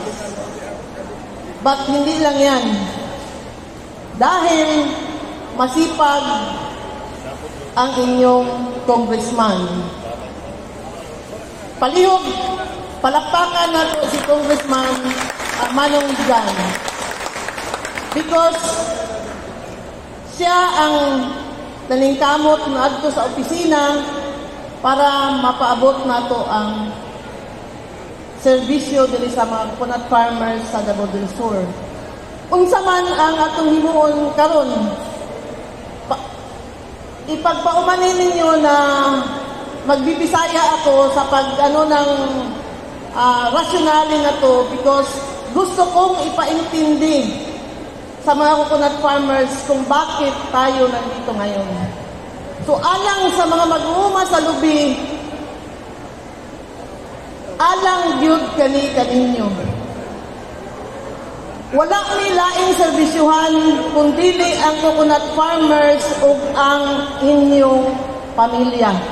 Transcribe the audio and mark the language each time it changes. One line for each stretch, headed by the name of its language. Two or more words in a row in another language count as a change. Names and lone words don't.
Filipino: But hindi lang yan. Dahil masipag ang inyong congressman.
Cebuano: Palihog, palakpakan nato si Congressman Manong Jan. Because siya ang naningkamot na adto sa opisina para mapaabot nato ang serbisyo dili sa mga
English: coconut farmers
Cebuano: sa Davao del Sur. Unsa man ang atong himuon karon, ipagpaumanin ninyo na magbibisaya ako
Filipino: sa ng rationale na to because gusto kong ipaintindi sa mga
English: coconut farmers
Filipino: kung bakit tayo nandito ngayon.
Cebuano: So, alang sa mga mag-uuma sa lubi, alang gyud kaninyo. Wala ni laing serbisyuhan kundi ang
English: coconut farmers
Cebuano: ug ang inyong pamilya.